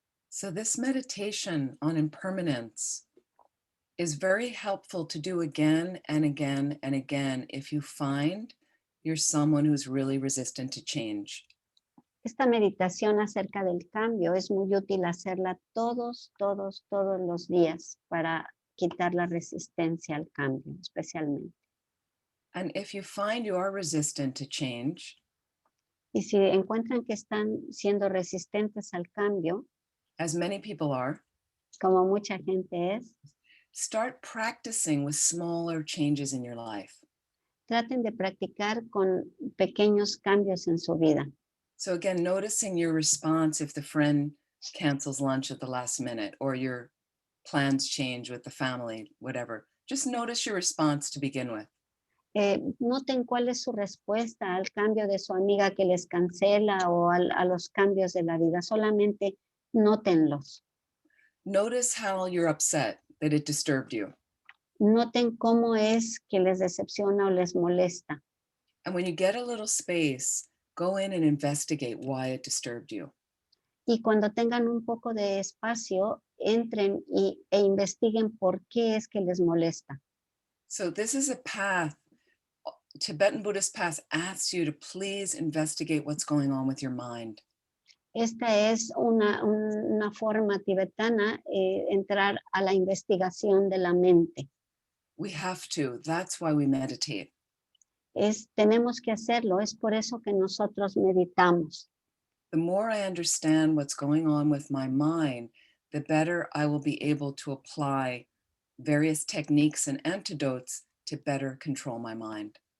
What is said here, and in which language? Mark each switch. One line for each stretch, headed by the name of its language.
English: So this meditation on impermanence is very helpful to do again and again and again if you find you're someone who's really resistant to change.
Spanish: Esta meditación acerca del cambio es muy útil hacerla todos los días para quitar la resistencia al cambio, especialmente.
English: And if you find you are resistant to change,
Spanish: Y si encuentran que están siendo resistentes al cambio,
English: as many people are,
Spanish: como mucha gente es,
English: start practicing with smaller changes in your life.
Spanish: traten de practicar con pequeños cambios en su vida.
English: So again, noticing your response if the friend cancels lunch at the last minute or your plans change with the family, whatever. Just notice your response to begin with.
Spanish: Noten cuál es su respuesta al cambio de su amiga que les cancela o a los cambios de la vida. Solamente nótenlos.
English: Notice how you're upset that it disturbed you.
Spanish: Noten cómo es que les decepciona o les molesta.
English: And when you get a little space, go in and investigate why it disturbed you.
Spanish: Y cuando tengan un poco de espacio, entren e investiguen por qué es que les molesta.
English: So this is a path. Tibetan Buddhist path asks you to please investigate what's going on with your mind.
Spanish: Esta es una forma tibetana, entrar a la investigación de la mente.
English: We have to. That's why we meditate.
Spanish: Tenemos que hacerlo, es por eso que nosotros meditamos.
English: The more I understand what's going on with my mind, the better I will be able to apply various techniques and antidotes to better control my mind.